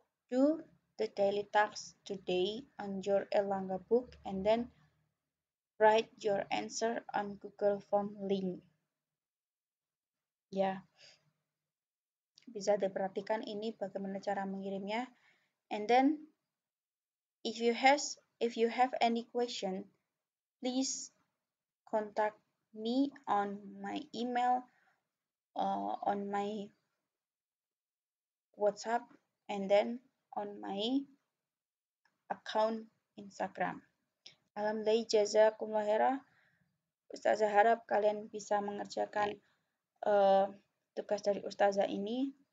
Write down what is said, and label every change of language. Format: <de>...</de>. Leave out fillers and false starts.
<en>Do the daily tasks today on your Erlangga book and then write your answer on Google Form link.</en> <id>Ya, bisa diperhatikan ini bagaimana cara mengirimnya.</id> <en>And then if you have any question, please contact me on my email, on my WhatsApp, and then on my account Instagram.</en> <ar>Alhamdulillah, jazakumullah khairan.</ar> <id>Ustazah harap kalian bisa mengerjakan tugas dari Ustazah ini.</id>